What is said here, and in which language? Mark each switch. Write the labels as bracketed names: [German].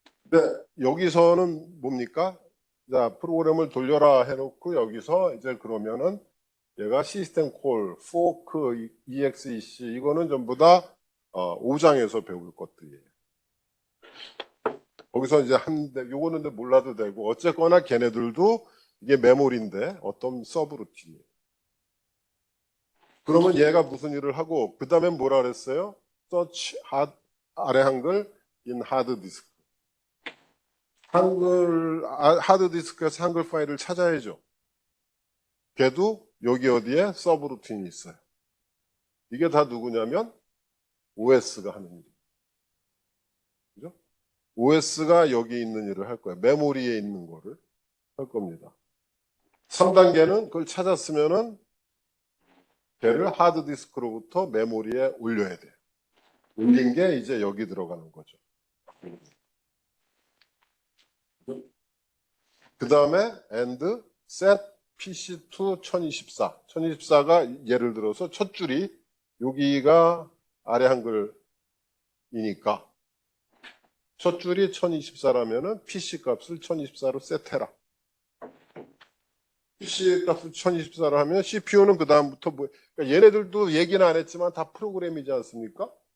[Korean] 근데 여기서는 뭡니까? 자, 프로그램을 돌려라 해놓고 여기서 이제 그러면은 얘가 시스템 콜, 포크, exec 이거는 전부 다 5장에서 배울 것들이에요. 거기서 이제 요거는 몰라도 되고 어쨌거나 걔네들도 이게 메모리인데 어떤 서브루틴이에요. 그러면 얘가 무슨 일을 하고 그 다음에 뭐라 그랬어요? [English] search 아래 한글 in hard disk. [Korean] 한글 하드디스크에서 한글 파일을 찾아야죠. 걔도 여기 어디에 서브루틴이 있어요. 이게 다 누구냐면 OS가 하는 일이에요. 그죠? OS가 여기 있는 일을 할 거예요. 메모리에 있는 거를 할 겁니다. 3단계는 그걸 찾았으면은 걔를 하드디스크로부터 메모리에 올려야 돼요. 올린 게 이제 여기 들어가는 거죠. 그 다음에 [English] and set PC to 1024. [Korean] 1024가 예를 들어서 첫 줄이 여기가 아래 한글이니까 첫 줄이 1024라면은 PC 값을 1024로 세트해라. PC 값을 1024로 하면 CPU는 그 다음부터 그러니까 얘네들도 얘기는 안 했지만 다 프로그램이지 않습니까?